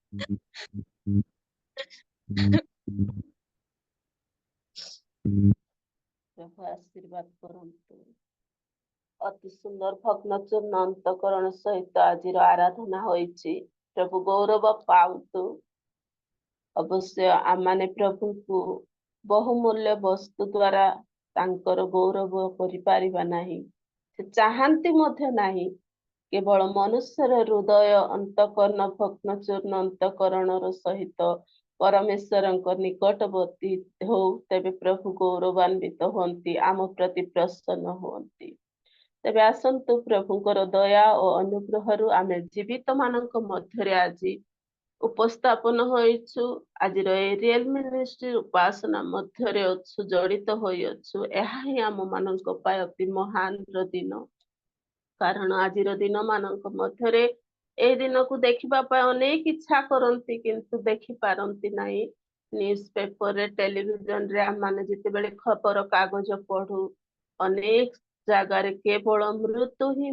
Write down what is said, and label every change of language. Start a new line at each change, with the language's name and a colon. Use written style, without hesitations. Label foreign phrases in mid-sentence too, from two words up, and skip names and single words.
Odia: ପ୍ରଭୁ ଆଶୀର୍ବାଦ କରନ୍ତୁ ଅତି ସୁନ୍ଦର ଭଗ୍ନଚୂର୍ଣ୍ଣ ଅନ୍ତଃକରଣ ସହିତ ଆଜି ଆରାଧନା ହୋଇଛି ପ୍ରଭୁ ଗୌରବ ପାଉନ୍ତୁ ଅବଶ୍ୟ ଆମମାନେ ପ୍ରଭୁ କୁ ବହୁମୂଲ୍ୟ ବସ୍ତୁ ଦ୍ୱାରା ତାଙ୍କର ଗୌରବ କରିପାରିବା ନାହିଁ ସେ ଚାହାନ୍ତି ମଧ୍ୟ ନାହିଁ କେବଳ ମନୁଷ୍ୟର ହୃଦୟ ଅନ୍ତଃକରଣ ଭଗ୍ନଚୂର୍ଣ୍ଣ ଅନ୍ତଃକରଣର ସହିତ ପରମେଶ୍ୱରଙ୍କ ନିକଟବର୍ତ୍ତୀ ହୁଅ ତେବେ ପ୍ରଭୁ ଗୌରବାନ୍ୱିତ ହୁଅନ୍ତି ଆମ ପ୍ରତି ପ୍ରସନ୍ନ ହୁଅନ୍ତି ତେବେ ଆସନ୍ତୁ ପ୍ରଭୁଙ୍କର दया ଓ ଅନୁଗ୍ରହରୁ ଆମେ ଜୀବିତ ମାନଙ୍କ ମଧ୍ୟରେ ଆଜି ଉପସ୍ଥାପନ ହୋଇଛୁ ଆଜିର ଏ ରିଏଲ ମିନିଷ୍ଟ୍ରି ଉପାସନା ମଧ୍ୟରେ ଅଛୁ ଜଡ଼ିତ ହୋଇଅଛୁ ଏହା ହିଁ ଆମ ମାନଙ୍କ ପାଇଁ ଅତି ମହାନର ଦିନ କାରଣ ଆଜିର ଦିନ ମାନଙ୍କ ମଧ୍ୟରେ এই ଦିନକୁ ଦେଖିବା ପାଇଁ ଅନେକ ଇଚ୍ଛା କରନ୍ତି କିନ୍ତୁ ଦେଖି ପାରନ୍ତି ନାହିଁ ନ୍ୟୁଜ ପେପରରେ ଟେଲିଭିଜନରେ ଆମମାନେ ଯେତେବେଳେ ଖବର କାଗଜ ପଢୁ ଅନେକ ଜାଗାରେ କେବଳ ମୃତ୍ୟୁ